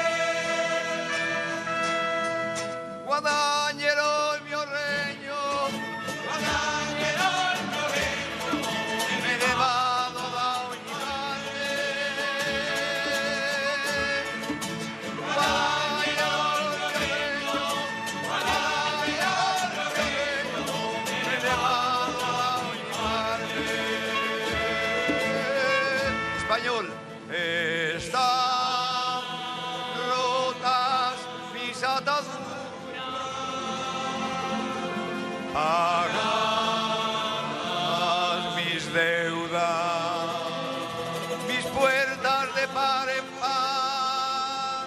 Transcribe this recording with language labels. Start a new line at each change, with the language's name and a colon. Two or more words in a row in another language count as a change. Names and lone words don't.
Italian: Guadagnerò il mio regno, guadagnerò il mio regno, e me ne vado da ogni parte. Guadagnerò il mio regno, guadagnerò il mio regno, e me ne vado da ogni parte.
Spanish: Español. Están rotas mis ataduras, pagadas mis deudas, mis puertas de par en par.